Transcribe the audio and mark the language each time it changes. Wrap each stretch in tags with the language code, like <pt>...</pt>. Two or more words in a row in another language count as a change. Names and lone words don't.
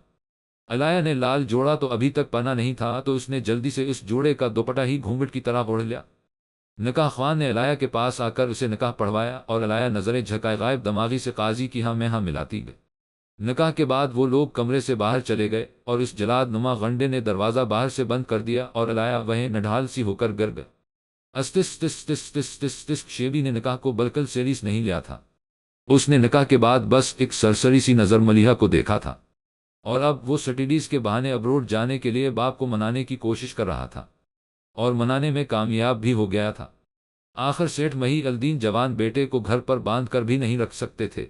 <ur>علیہ نے لال جوڑا تو ابھی تک پہنا نہیں تھا تو اس نے جلدی سے اس جوڑے کا دوپٹہ ہی گھونگھٹ کی طرح اوڑھ لیا۔ نکاح خوان نے علیہ کے پاس آ کر اسے نکاح پڑھوایا اور علیہ نظریں جھکائے غائب دماغی سے قاضی کی ہاں میں ہاں ملاتی گئی۔ نکاح کے بعد وہ لوگ کمرے سے باہر چلے گئے اور اس جلاد نما غنڈے نے دروازہ باہر سے بند کر دیا اور علیہ وہیں نڈھال سی ہو کر گر گئے۔ استس تس تس تس تس تس شیبی نے نکاح کو بالکل سیریس نہیں لیا تھا۔ اس نے نکاح کے بعد بس ایک سرسری سی نظر ملیحہ کو دیکھا تھا اور اب وہ سٹڈیز کے بہانے ابروڈ جانے کے لیے باپ کو منانے کی کوشش کر رہا تھا اور منانے میں کامیاب بھی ہو گیا تھا۔ آخر سیٹھ محی الدین جوان بیٹے کو گھر پر باندھ کر بھی نہیں رکھ سکتے تھے۔</ur>